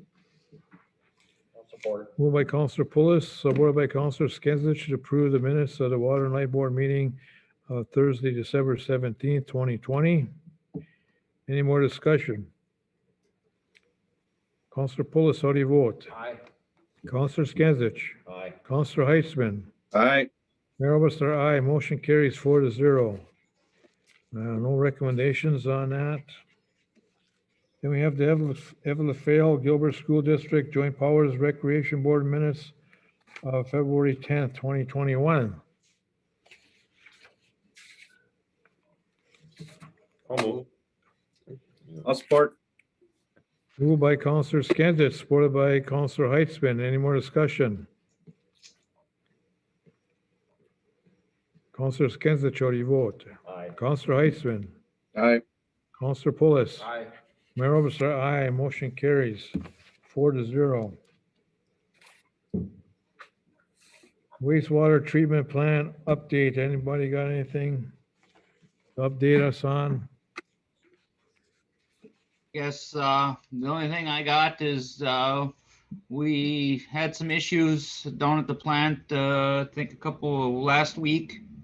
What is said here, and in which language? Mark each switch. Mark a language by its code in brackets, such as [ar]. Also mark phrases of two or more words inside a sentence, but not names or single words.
[en] Moved by Councilor Pulis, supported by Councilor Skinsich to approve the minutes of the Water and Light Board meeting of Thursday, December 17th, 2020. Any more discussion? Councilor Pulis, how do you vote? Aye. Councilor Skinsich. Aye. Councilor Heitzman. Aye. Mayor Oberstar, aye. Motion carries 4-0. No recommendations on that. Then we have the Evelyn Fail Gilbert School District Joint Powers Recreation Board minutes of February 10th, 2021. I'll support. Moved by Councilor Skinsich, supported by Councilor Heitzman. Any more discussion? Councilor Skinsich, how do you vote? Aye. Councilor Heitzman. Aye. Councilor Pulis. Aye. Mayor Oberstar, aye. Motion carries 4-0. Wastewater treatment plant update. Anybody got anything to update us on? Yes, the only thing I got is we had some issues down at the plant, I think a couple last week.